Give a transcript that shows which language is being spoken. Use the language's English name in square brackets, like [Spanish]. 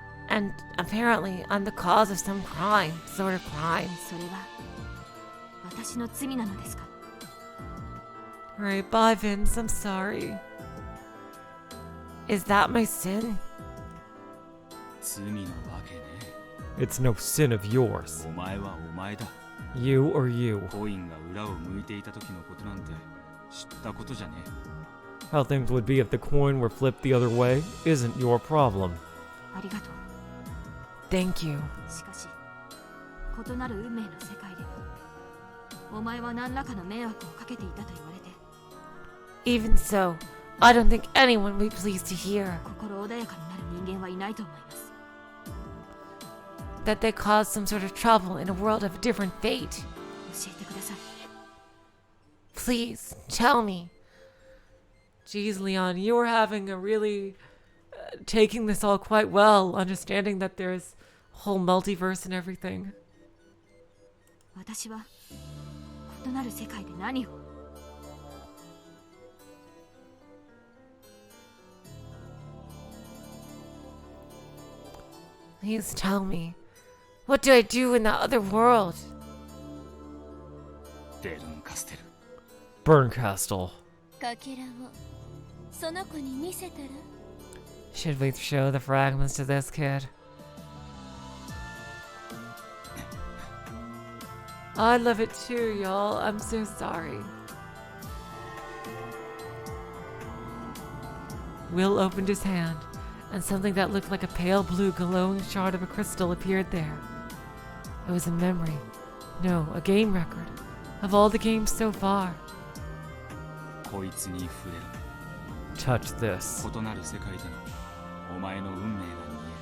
[English] And apparently, I'm the cause of some crime, sort of crime. [Japanese] それは私の罪なのですか？ [English] Alright, bye, Vince. I'm sorry. Is that my sin? [Japanese] 罪のわけね。 [English] It's no sin of yours. [Japanese] お前はお前だ。 [English] You or you. [Japanese] コインが裏を向いていた時のことなんて知ったことじゃねえ。 [English] How things would be if the coin were flipped the other way isn't your problem. [Japanese] ありがとう。 [English] Thank you. [Japanese] しかし、異なる運命の世界でお前は何らかの迷惑をかけていたと言われて。 [English] Even so, I don't think anyone would be pleased to hear [Japanese] 心穏やかになる人間はいないと思います。 [English] that they caused some sort of trouble in a world of a different fate. [Japanese] 教えてください。 [English] Please, tell me. Jeez, Leon, you were having a really taking this all quite well, understanding that there's a whole multiverse and everything. [Japanese] 私は異なる世界で何を？ [English] Please tell me. What do I do in that other world? [Japanese] デルンカステル。 [English] Burncastle. [Japanese] かけらをその子に見せたら？ [English] Should we show the fragments to this kid? I love it too, y'all. I'm so sorry. Will opened his hand, and something that looked like a pale blue glowing shard of a crystal appeared there. It was a memory, no, a game record, of all the games so far. [Japanese] こいつに触れる。 [English] Touch this. [Japanese] 異なる世界でのお前の運命が見